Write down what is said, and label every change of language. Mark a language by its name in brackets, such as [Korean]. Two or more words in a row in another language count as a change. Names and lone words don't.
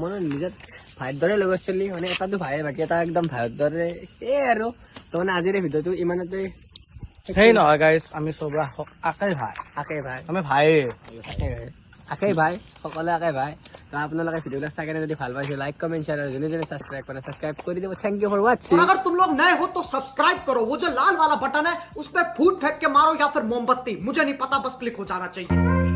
[Assamese] মই নিজৰ ভাইৰ দৰে লগত চলি মানে এটাতো ভাই, বাকী এটা একদম ভাইৰ দৰে সেয়াই আৰু। তো মানে আজিৰ এই ভিডিঅ'টো ইমানতে। সেই নহয় গাইজ, আমি চবে আকেই ভাই, আমি ভাইয়ে আকেই ভাই, সকলোৱে আকেই ভাই। তো আপোনালোকে ভিডিঅ'বিলাক চাই কেনে যদি ভাল পাইছে [English] like comment share [Assamese] আৰু যোনে যোনে ছাবস্ক্ৰাইব কৰে ছাবস্ক্ৰাইব কৰি দিব। [English] Thank you for watching. [Hindi] और अगर तुम लोग नए हो तो सब्सक्राइब करो, वो जो लाल वाला बटन है उस पर फूट फेंक के मारो या फिर मोमबत्ती, मुझे नहीं पता, बस क्लिक हो जाना चाहिए।